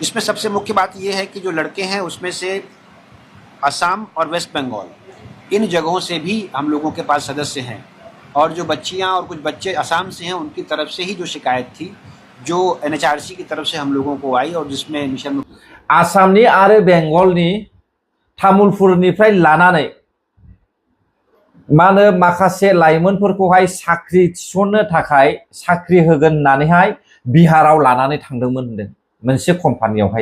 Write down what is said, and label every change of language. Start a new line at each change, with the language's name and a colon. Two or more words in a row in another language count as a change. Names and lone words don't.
Hindi: इसमें सबसे मुख्य बात यह है कि जो लड़के हैं उसमें से असम और वेस्ट बंगाल, इन जगहों से भी हम लोगों के पास सदस्य हैं। और जो बच्चियां और कुछ बच्चे असम से हैं, उनकी तरफ से ही जो शिकायत थी, जो एनएचआरसी की तरफ से हम लोगों को आई और जिसमें मिशन
Bodo: आसामनि आरो बेंगलनि तामुलपुरनिफ्राय लानानै मानो माखासे लाइमोनफोरखौहाय साख्रि थिसननो थाखाय साख्रि होगोन होननानैहाय बिहाराव लानानै थांदोंमोन होनदों मोनसे कम्पानियावहाय।